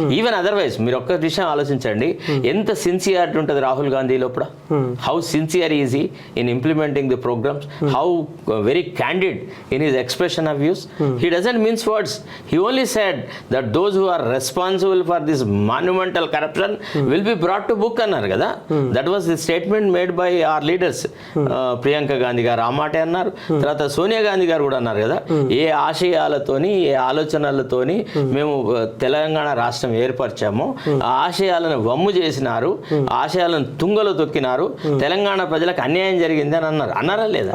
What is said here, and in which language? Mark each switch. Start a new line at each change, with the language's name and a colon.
English: even otherwise
Telugu: మీరు ఒక్క విషయం ఆలోచించండి, ఎంత సిన్సియారిటీ ఉంటుంది రాహుల్ గాంధీ లోపల,
English: How sincere is he in implementing the programs, how very candid in his expression of views. He doesn't mince words. He only said that those who are responsible for this monumental corruption will be brought to book
Telugu: అన్నారు కదా.
English: That was the statement made by our leaders.
Telugu: Priyanka Gandhi గారు ఆ మాట అన్నారు, తర్వాత సోనియా గాంధీ గారు కూడా అన్నారు కదా, ఏ ఆశయాలతోని ఏ ఆలోచనలతోని మేము తెలంగాణ రాష్ట్రం ఏర్పరిచామో ఆ ఆశయాలను వమ్ము చేసినారు, ఆశయాలను తుంగలో తొక్కినారు, తెలంగాణ ప్రజలకు అన్యాయం జరిగింది అని అన్నారా లేదా?